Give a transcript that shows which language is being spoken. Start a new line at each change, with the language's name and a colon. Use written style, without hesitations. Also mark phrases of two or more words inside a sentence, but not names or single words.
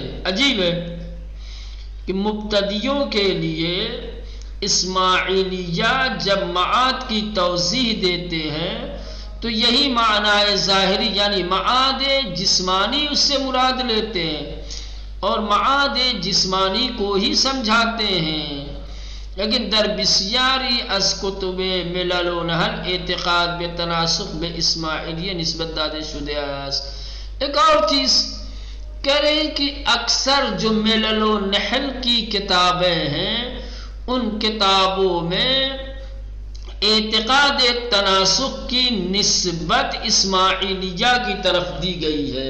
Urdu: عجیب ہے کہ مبتدیوں کے لیے اسماعیلیہ جب معاد کی توضیح دیتے ہیں تو یہی معنی ظاہری یعنی معاد جسمانی اس سے مراد لیتے ہیں اور معاد جسمانی کو ہی سمجھاتے ہیں۔
Persian: لیکن در بسیاری از کتب ملل و نحل اعتقاد به تناسخ به اسماعیلیه نسبت داده شده است۔
Urdu: ایک اور چیز کہہ رہے ہیں کہ اکثر جو ملل و نحل کی کتابیں ہیں ان کتابوں میں اعتقاد تناسخ کی نسبت اسماعیلیہ کی طرف دی گئی ہے۔